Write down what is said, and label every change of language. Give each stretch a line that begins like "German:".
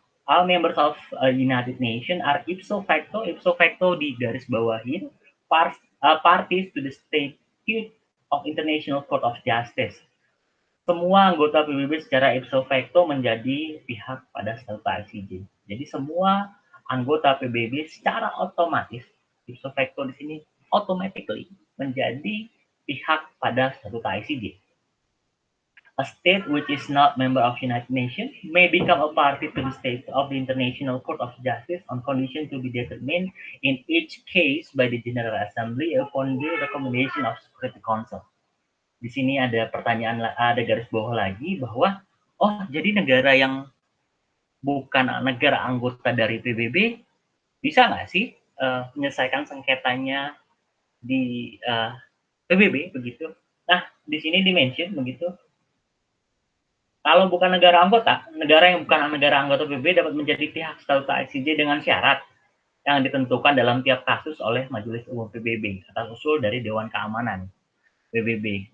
English: All members of United Nations are ipso facto
Indonesian: di garis bawahin
English: parties to the Statute of International Court of Justice.
Indonesian: Semua anggota PBB secara ipso facto menjadi pihak pada statuta ICJ. Jadi semua anggota PBB secara otomatis ipso facto di sini automatically menjadi pihak pada statuta ICJ.
English: A state which is not member of United Nations may become a party to the state of the International Court of Justice on condition to be determined in each case by the General Assembly upon the recommendation of Security Council.
Indonesian: Di sini ada pertanyaan, ada garis bawah lagi bahwa, oh jadi negara yang bukan negara anggota dari PBB bisa nggak sih menyelesaikan sengketanya di PBB begitu? Nah, di sini dimention begitu. Kalau bukan negara anggota, negara yang bukan negara anggota PBB dapat menjadi pihak statuta ICJ dengan syarat yang ditentukan dalam tiap kasus oleh Majelis Umum PBB atas usul dari Dewan Keamanan PBB.